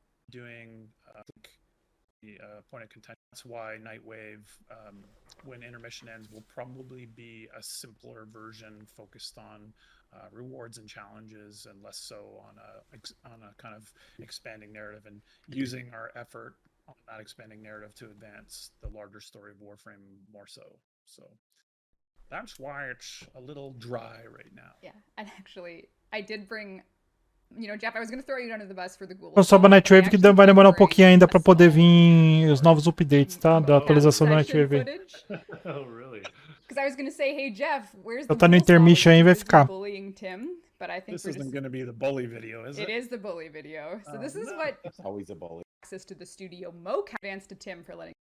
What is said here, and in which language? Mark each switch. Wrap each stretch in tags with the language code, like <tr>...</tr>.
<en>Doing the point of contention. That's why Nightwave, when intermission ends, will probably be a simpler version focused on rewards and challenges, and less so on a kind of expanding narrative and using our effort that expanding narrative to advance the larger story of Warframe more so. So that's why it's a little dry right now. Yeah, and actually, I did bring. You know, Jeff, I was going to throw you under the bus for the Ghoul.</en> <pt>Só a Nightwave que vai demorar um pouquinho ainda pra poder vir os novos updates, tá? Da atualização da Nightwave.</pt> <en>Oh, really? Because I was going to say, hey Jeff, where's the</en> <pt>Tá no intermission aí, vai ficar.</pt> <en>bullying Tim? But I think This isn't going to be the bully video, is it? It is the bully video. So this is what It's always a bully. access to the studio mocap. Advance to Tim for letting.</en>